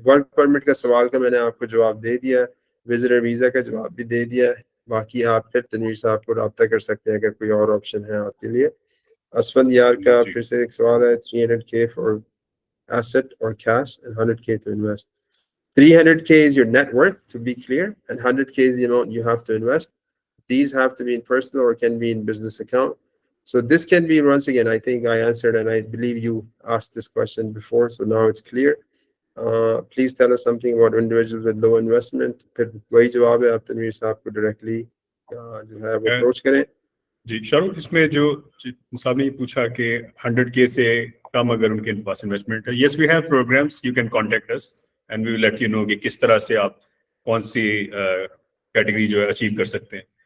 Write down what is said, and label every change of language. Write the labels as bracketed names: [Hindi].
[Hindi] Work permit का सवाल का मैंने आपको जवाब दे दिया है. विजिटर वीज़ा का जवाब भी दे दिया है. बाकी आप फिर तनवीर साहब को राब्ता कर सकते हैं अगर कोई और ऑप्शन है आपके लिए. असफंद यार का फिर से एक सवाल है, [English] 300K for asset or cash and 100K to invest. 300K is your net worth, to be clear, and 100K is the amount you have to invest. These have to be in personal or can be in business account. So this can be, once again, I think I answered, and I believe you asked this question before, so now it's clear. Please tell us something about individuals with low investment. [Hindi] फिर वही जवाब है, आप तनवीर साहब को directly जो है वो approach करें. जी शाहरुख, इसमें जो साहब ने पूछा कि 100K से कम अगर उनके पास इन्वेस्टमेंट है, [English] yes we have programs, you can contact us and we will let you know [Hindi] कि किस तरह से आप कौन सी कैटेगरी जो है अचीव कर सकते हैं.